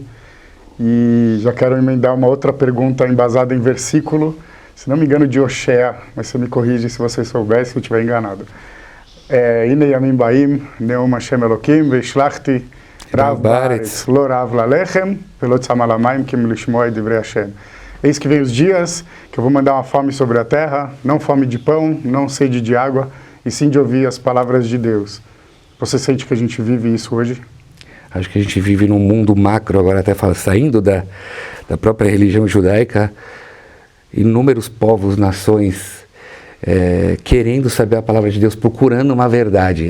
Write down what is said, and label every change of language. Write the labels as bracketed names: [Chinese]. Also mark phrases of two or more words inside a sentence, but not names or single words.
[Portuguese] E já quero emendar uma outra pergunta embasada em versículo, se não me engano, de Oshea, mas você me corrige se você soubesse, se eu estiver enganado. [Hebrew] הנה ימים באים, נאום ה' אלוקים, והשלחתי רעב בארץ, לא רעב ללחם, ולא צמא למים, כי אם לשמוע דברי ה. [Portuguese] Eis que vem os dias que eu vou mandar uma fome sobre a terra, não fome de pão, não sede de água, e sim de ouvir as palavras de Deus. Você sente que a gente vive isso hoje? Acho que a gente vive num mundo macro, agora até saindo da própria religião judaica, inúmeros povos, nações, querendo saber a palavra de Deus, procurando uma verdade.